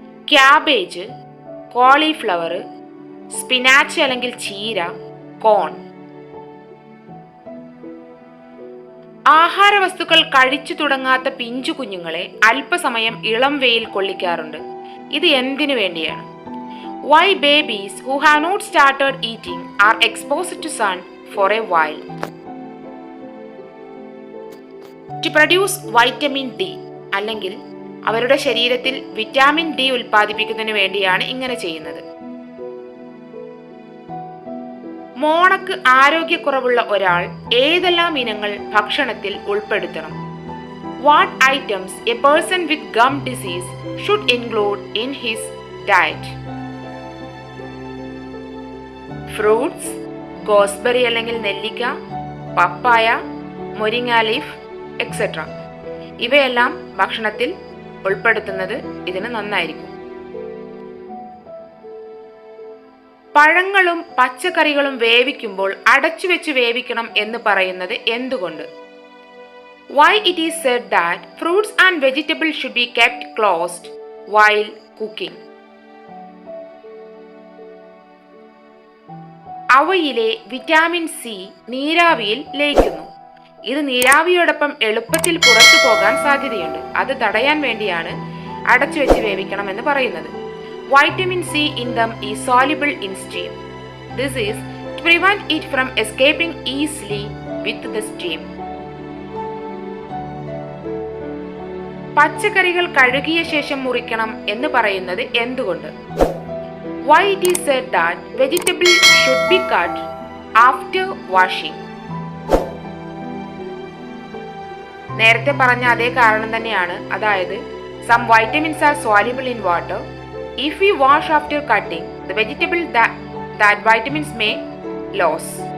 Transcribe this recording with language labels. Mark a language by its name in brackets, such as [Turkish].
[English] cabbage, cauliflower, spinach [Malayalam] അല്ലെങ്കിൽ ചീര, [English] Corn. [Malayalam] ആഹാരവസ്തുക്കൾ കഴിച്ചു തുടങ്ങാത്ത പിഞ്ചു കുഞ്ഞുങ്ങളെ അല്പസമയം ഇളം വെയിൽ കൊള്ളിക്കാറുണ്ട്. ഇത് എന്തിനു വേണ്ടിയാണ്? [English] Why babies who have not started eating are exposed to sun for a while? To produce vitamin D, [Malayalam] അല്ലെങ്കിൽ അവരുടെ ശരീരത്തിൽ വിറ്റാമിൻ ഡി ഉൽപ്പാദിപ്പിക്കുന്നതിന് വേണ്ടിയാണ് ഇങ്ങനെ ചെയ്യുന്നത്. മോണക്ക് ആരോഗ്യക്കുറവുള്ള ഒരാൾ ഏതെല്ലാം ഇനങ്ങൾ ഭക്ഷണത്തിൽ ഉൾപ്പെടുത്തണം? [English] What items a person with gum disease should include in his diet? Fruits, gooseberry [Malayalam] അല്ലെങ്കിൽ നെല്ലിക്ക, [English] Papaya, moringa leaf etcetera. [Malayalam] ഇവയെല്ലാം ഭക്ഷണത്തിൽ ഉൾപ്പെടുത്തുന്നത് ഇതിന് നന്നായിരിക്കും. പഴങ്ങളും പച്ചക്കറികളും വേവിക്കുമ്പോൾ അടച്ചുവെച്ച് വേവിക്കണം എന്ന് പറയുന്നത് എന്തുകൊണ്ട്? [English] Why it is said that fruits and vegetables should be kept closed while cooking? [Malayalam] അവയിലെ വിറ്റാമിൻ സി നീരാവിയിൽ ലയിക്കുന്നു. ഇത് നീരാവിയോടൊപ്പം എളുപ്പത്തിൽ പുറത്തു പോകാൻ സാധ്യതയുണ്ട്. അത് തടയാൻ വേണ്ടിയാണ് അടച്ചുവെച്ച് വേവിക്കണം എന്ന് പറയുന്നത്. [English] Vitamin C in them is soluble in steam. This is to prevent it from escaping easily with the steam. [Malayalam] പച്ചക്കറികൾ കഴുകിയ ശേഷം മുറിക്കണം എന്ന് പറയുന്നത് എന്തുകൊണ്ട്? [English] Why it is said that vegetables should be cut after washing? [Malayalam] നേരത്തെ പറഞ്ഞ അതേ കാരണം തന്നെയാണ്. അതായത് [English] some vitamins are soluble in water. If we wash after cutting, the vegetable that vitamins may lose.